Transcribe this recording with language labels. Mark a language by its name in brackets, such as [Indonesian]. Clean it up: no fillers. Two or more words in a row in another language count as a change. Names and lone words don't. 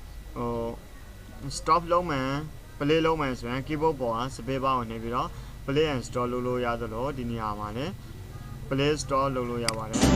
[Burmese] stop လုပ်မယ် play လုပ်မယ်ဆိုရင် keyboard ပေါ်က [English] space bar [Burmese] ကိုနှိပ်ပြီးတော့ [English] play and stop [Burmese] လုပ်လို့ရသလိုဒီနေရာမှာလည်း [English] play stop [Burmese] လုပ်လို့ရပါတယ်